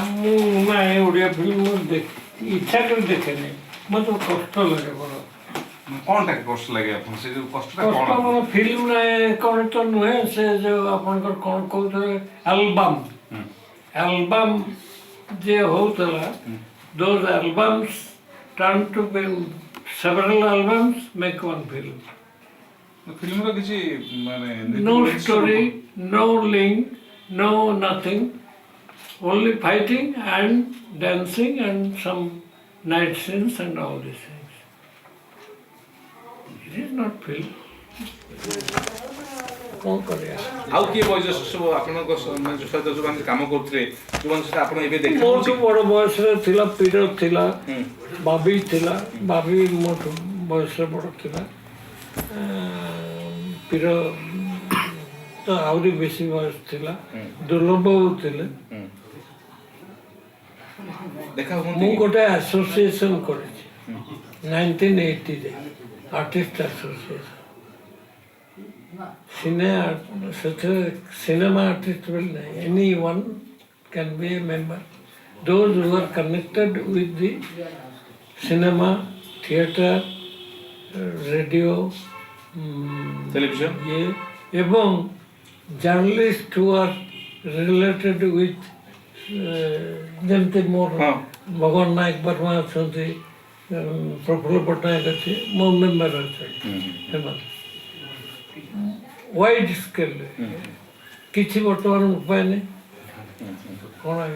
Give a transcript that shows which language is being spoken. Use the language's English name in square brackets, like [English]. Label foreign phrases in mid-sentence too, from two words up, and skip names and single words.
[Odia] ମୁଁ ନାଇଁ ଓଡ଼ିଆ ଫିଲ୍ମ ଇଚ୍ଛା କରି ଦେଖେନି ମୋତେ କଷ୍ଟ ଲାଗେ ବଡ଼ କଣଟା କଷ୍ଟ ଲାଗେ ଆପଣ ସେ ଯୋଉ କଷ୍ଟଟା କଷ୍ଟ କଣ ମୋର ଫିଲ୍ମ ନାଇଁ କ'ଣ ତ ନୁହେଁ ସେ ଯୋଉ ଆପଣଙ୍କର କ'ଣ କହୁଥିଲେ ଆଲବମ୍ ଯେ ହଉଥିଲା [English] those albums turn to be several albums make one film. [Odia] ଫିଲ୍ମର କିଛି ମାନେ [English] No story, no link, no nothing, only fighting and dancing and some night scenes and all these things. It is not film. [Odia] କ'ଣ କରିବା ଆଉ କିଏ ବୟୋଜ୍ୟେଷ୍ଠ ସବୁ ଆପଣଙ୍କ ସହିତ ଯୋଉମାନେ କାମ କରୁଥିଲେ ଯୋଉମାନେ ସେଟା ଆପଣ ଏବେ ମୋଠୁ ଦେଖିଛନ୍ତି ବଡ଼ ବୟସରେ ଥିଲା ପିର ଥିଲା ବାବି ଥିଲା ବାବି ମୋଠୁ ବୟସରେ ବଡ଼ ଥିଲା ପିର ତ ଆହୁରି ବେଶୀ ବୟସ ଥିଲା ଦୁର୍ଲଭ ଥିଲେ ଦେଖା ମୁଁ ହୁଅନ୍ତି [English] ଗୋଟେ ଆସୋସିଏସନ୍ କରିଛି 1980ରେ artist association ସେଥିରେ cinema artist [Odia] ବୋଲି ନାହିଁ [English] any one can be a member those who are connected with the cinema, theatre, radio, ଟେଲିଭିଜନ [Odia] ଏବଂ [English] journalists who are related with [Odia] ଯେମିତି ମୋର ଭଗବାନ ନାୟକ ବର୍ମା ଅଛନ୍ତି ପ୍ରଫୁଲ୍ଲ ପଟ୍ଟନାୟକ ଅଛି ମୋ ମେମ୍ବର ଅଛନ୍ତି ସେମାନେ [English] wide scale [Odia] କିଛି ବର୍ତ୍ତମାନ ଉପାୟ ନାହିଁ କ'ଣ ଆଜ୍ଞା